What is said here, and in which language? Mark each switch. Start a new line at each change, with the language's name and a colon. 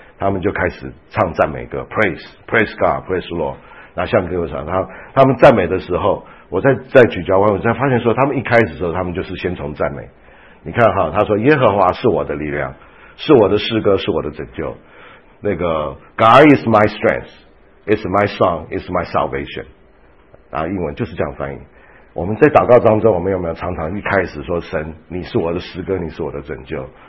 Chinese: 他们就开始唱赞美歌，
English: Praise God, Praise Lord。
Chinese: 那向歌唱，他们赞美的时候，我在咀嚼完，我才发现说，他们一开始的时候他们就是先从赞美。你看哈，他说耶和华是我的力量，是我的诗歌，是我的拯救。那个
English: God is my strength, it's my song, it's my salvation。
Chinese: 啊，英文就是这样翻译。我们在祷告当中，我们有没有常常一开始说，神你是我的诗歌，你是我的拯救？